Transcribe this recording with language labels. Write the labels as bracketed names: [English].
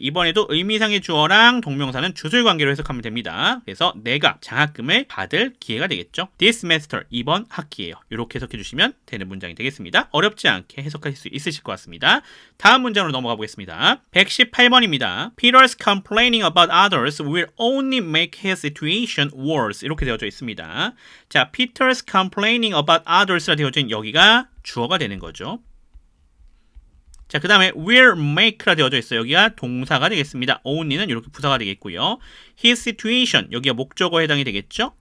[Korean] 이번에도 의미상의 주어랑 동명사는 주술관계로 해석하면 됩니다. 그래서 내가 장학금을 받을 기회가 되겠죠. [English] This semester, [Korean] 이번 학기예요. 이렇게 해석해 주시면 되는 문장이 되겠습니다. 어렵지 않게 해석하실 수 있으실 것 같습니다. 다음 문장으로 넘어가 보겠습니다. 118번입니다. [English] Peter's complaining about others will only make his situation worse. [Korean] 이렇게 되어져 있습니다. 자, [English] Peter's complaining about others [Korean] 라 되어져 있는 여기가 주어가 되는 거죠. 자, 그 다음에 will make라 되어져 있어요. 여기가 동사가 되겠습니다. only는 이렇게 부사가 되겠고요. his situation, 여기가 목적어에 해당이 되겠죠.